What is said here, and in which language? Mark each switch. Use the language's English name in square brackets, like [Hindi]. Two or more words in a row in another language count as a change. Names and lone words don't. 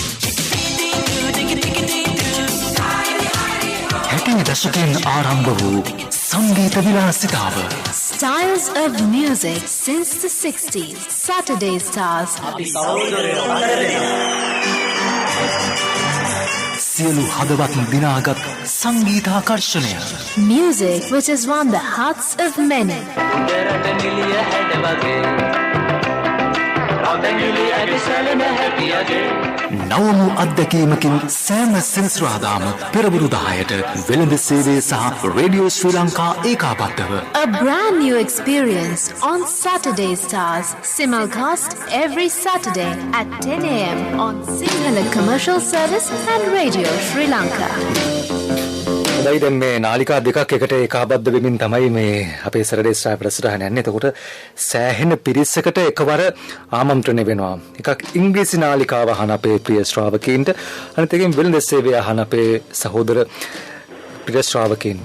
[Sinhala] හැටින් දශකයෙන් ආරම්භ වූ සංගීත විලාසිතාව [English] Styles of Music since the 60s. Saturday Stars [Sinhala] සියලු හදවත් දිනාගත් සංගීතාකර්ෂණය [English] Music which has won the hearts of many. [Sinhala] නවමු අත්දැකීමකින් සෑම සෙනසුරාදාම පෙරවරු 10ට වෙළඳ සේවය සහ රේඩියෝ ශ්‍රී ලංකා ඒකාබද්ධව [English] A brand new experience on Saturday Stars. Simulcast every Saturday at 10 a.m. on Sinhala Commercial Service and Radio Sri Lanka. [Sinhala] හොඳයි දැන් මේ නාලිකා දෙකක් එකට ඒකාබද්ධ වෙමින් තමයි මේ අපේ සැටර්ඩේ ස්ටාර් ප්‍රසරහන යන්නේ. එතකොට සෑහෙන පිරිසකට එකවර ආමන්ත්‍රණය වෙනවා. එකක් ඉංග්‍රීසි නාලිකාව අහන අපේ ප්‍රිය ශ්‍රාවකීන්ට, අනිත් එකෙන් වෙළඳ සේවය අහන අපේ සහෝදර ප්‍රිය ශ්‍රාවකීන්ට.